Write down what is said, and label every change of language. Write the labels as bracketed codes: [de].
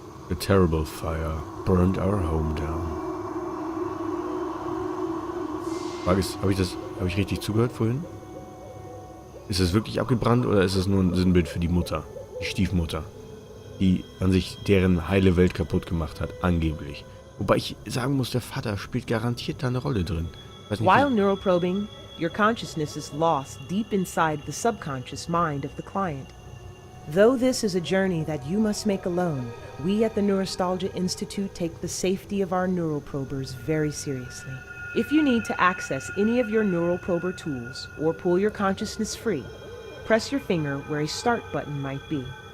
[en] A terrible fire burned our home down. [de] Frage ist, habe ich richtig zugehört vorhin? Ist es wirklich abgebrannt oder ist es nur ein Sinnbild für die Mutter, die Stiefmutter, die an sich deren heile Welt kaputt gemacht hat, angeblich? Wobei ich sagen muss, der Vater spielt garantiert da eine Rolle drin. [en] While neuroprobing, your consciousness is lost deep inside the subconscious mind of the client. Though this is a journey that you must make alone, we at the Neurostalgia Institute take the safety of our neuroprobers very seriously. If you need to access any of your neuroprober tools or pull your consciousness free, press your finger where a start button might be.